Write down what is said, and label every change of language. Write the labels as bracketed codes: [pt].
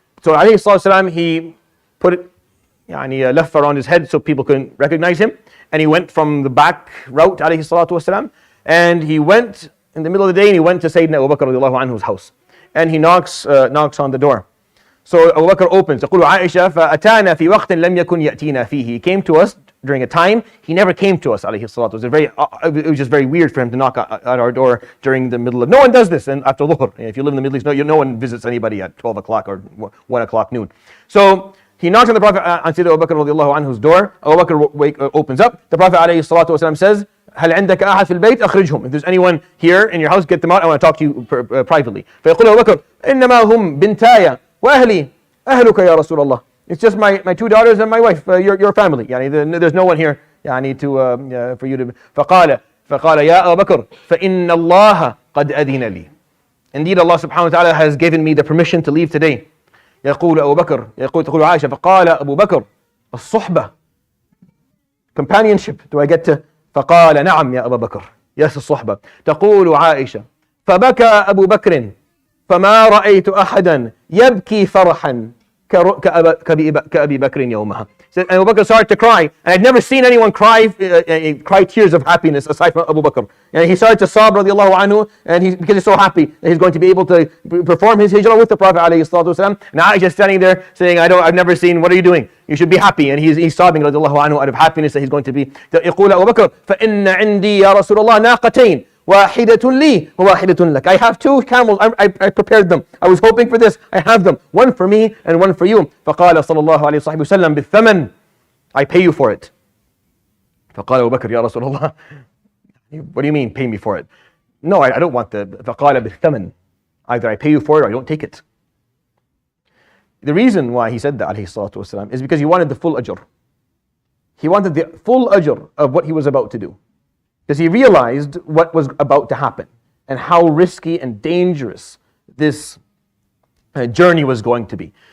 [en] So alayhi salatu he put it, left around his head so people couldn't recognize him. And he went from the back route, alayhi salatu wasalam, and he went in the middle of the day and he went to Sayyidina Abu Bakr radiallahu anhu's house. And he knocks on the door. So Abu Bakr opens. [ar] تقول عائشة فأتانا في وقت لم يكن يأتينا فيه. [en] He came to us during a time he never came to us, alayhi salatu. It was just very weird for him to knock at our door during the middle of. No one does this and after Dhuhr. If you live in the Middle East, no one visits anybody at 12 o'clock or 1 o'clock noon. So he knocks on the Prophet on Sayyidina Abu Bakr radiallahu anhu's door. Abu Bakr opens up. The Prophet alayhi salatu wasalam says, [ar] هل عندك أحد في البيت أخرجهم. [en] If there's anyone here in your house, get them out. I want to talk to you privately. [ar] فيقول أبو بكر إنما هم بنتايا وأهلي أهلك يا رسول الله. [en] It's just my 2 daughters and my wife, your family. There's no one here for you to. [ar] فقال يا أبا بكر فإن الله قد أذن لي. [en] Indeed, Allah subhanahu wa ta'ala has given me the permission to leave today. [ar] يقول أبو بكر تقول عائشة فقال أبو بكر الصحبة, companionship. [en] Do I get to? [ar] فقال نعم يا أبا بكر. [en] Yes, [ar] الصحبة. تقول عائشة فبكى أبو بكر فما رأيت أحدا يبكي فرحا كأبي بكر يومها. [en] And Abu Bakr started to cry, and I'd never seen anyone cry tears of happiness aside from Abu Bakr. And he started to sob radiallahu anhu, and because he's so happy that he's going to be able to perform his hijrah with the Prophet alayhi salatu wasalam. And Aisha standing there saying, I've never seen, what are you doing? You should be happy. And he's sobbing radiallahu anhu out of happiness that he's going to be. [ar] يقول أبو بكر فإن عندي يا رسول الله ناقتين واحدة لي وواحدة لك. [en] I have two camels. I prepared them. I was hoping for this. I have them. One for me and one for you. [ar] فقال صلى الله عليه وسلم بالثمن. [en] I pay you for it. [ar] فقال أبو بكر يا رسول الله. [en] What do you mean pay me for it? No, I don't want the [ar] فقال بالثمن. [en] Either I pay you for it or I don't take it. The reason why he said that alayhi salatu wasalam is because he wanted the full ajr. He wanted the full ajr of what he was about to do. Because he realized what was about to happen and how risky and dangerous this journey was going to be.